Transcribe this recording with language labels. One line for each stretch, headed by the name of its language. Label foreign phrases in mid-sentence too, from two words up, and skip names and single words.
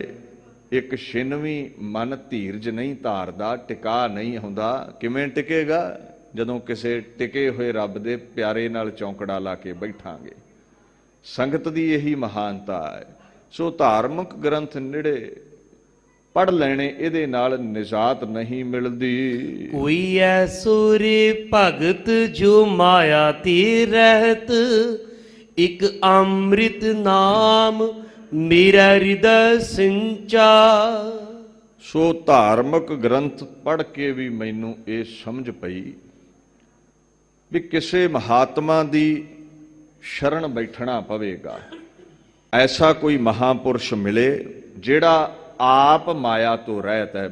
Punjabi: ਇੱਕ ਛਿਨ ਵੀ ਮਨ ਧੀਰਜ ਨਹੀਂ ਧਾਰਦਾ, ਟਿਕਾ ਨਹੀਂ ਹੁੰਦਾ। ਕਿਵੇਂ ਟਿਕੇਗਾ? ਜਦੋਂ ਕਿਸੇ ਟਿਕੇ ਹੋਏ ਰੱਬ ਦੇ ਪਿਆਰੇ ਨਾਲ ਚੌਂਕੜਾ ਲਾ ਕੇ ਬੈਠਾਂਗੇ। ਸੰਗਤ ਦੀ ਇਹੀ ਮਹਾਨਤਾ ਹੈ। ਸੋ ਧਾਰਮਿਕ ਗ੍ਰੰਥ ਨਿੜੇ ਪੜ੍ਹ ਲੈਣੇ, ਇਹਦੇ ਨਾਲ ਨਿਜਾਤ ਨਹੀਂ ਮਿਲਦੀ।
Hindi: कोई ऐसो रे भगत जो माया ते रहत एक अमृत नाम मेरा हृदय सिंचा।
Punjabi: ਸੋ ਧਾਰਮਿਕ ਗ੍ਰੰਥ ਪੜ੍ਹ ਕੇ ਵੀ ਮੈਨੂੰ ਇਹ ਸਮਝ ਪਈ ਵੀ ਕਿਸੇ ਮਹਾਤਮਾ ਦੀ ਸ਼ਰਨ ਬੈਠਣਾ ਪਵੇਗਾ। ਐਸਾ ਕੋਈ ਮਹਾਪੁਰਸ਼ ਮਿਲੇ ਜਿਹੜਾ ਆਪ ਮਾਇਆ ਤੋਂ ਰਹਿਤ ਹੈ।